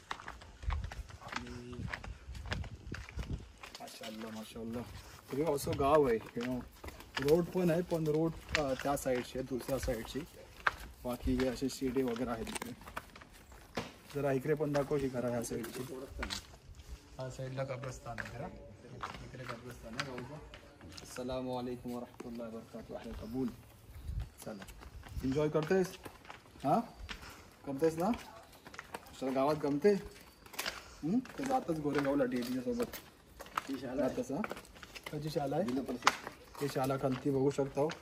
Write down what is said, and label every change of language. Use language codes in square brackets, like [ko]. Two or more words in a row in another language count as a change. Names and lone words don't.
[mr] आणि माशाअल्लाह हे असं गाव आहे. रोड पण आहे पण रोड त्या साईडची आहे, दुसऱ्या साईडची. बाकी हे असे शिडे वगैरे आहेत इकडे. जरा इकडे पण दाखव ही घरा ह्या साईडची. ह्या साईडला कब्रस्तान आहे. इकडे कब्रस्तान आहे गावचं. [ar] السلام عليكم و رحمة الله و بركاته. [mr] आहे कबूल. चला, एन्जॉय करतेस? हां, करतेस ना? चला, गावात गमते? तर जातच गोरेगावला डेलीच्या सोबत. जातच. हां, कशी शाळा आहे ही शाळा खालती बघू शकता हो.